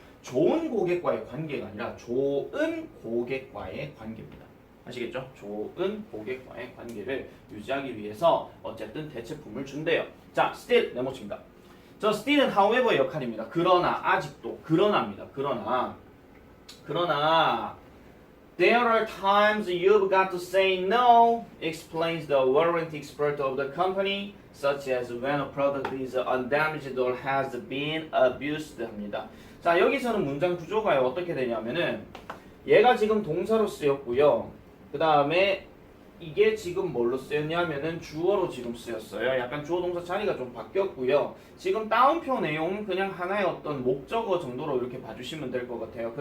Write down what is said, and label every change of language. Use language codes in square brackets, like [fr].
[ko] 좋은 고객과의 관계가 아니라 좋은 고객과의 관계입니다. 아시겠죠? 좋은 고객과의 관계를 유지하기 위해서 어쨌든 대체품을 준대요. 자, still 네모칩니다. 저 still은 however 역할입니다. 그러나, 아직도, 그러나입니다. 그러나 [en] there are times you've got to say no, explains the warranty expert of the company, such as when a product is undamaged or has been abused 합니다. [ko] 자, 여기서는 문장 구조가 어떻게 되냐면은 얘가 지금 동사로 쓰였고요. 그 다음에 이게 지금 뭘로 쓰였냐면은 주어로 지금 쓰였어요. 약간 주어 동사 자리가 좀 바뀌었고요. 지금 따옴표 내용은 그냥 하나의 어떤 목적어 정도로 이렇게 봐주시면 될 것 같아요.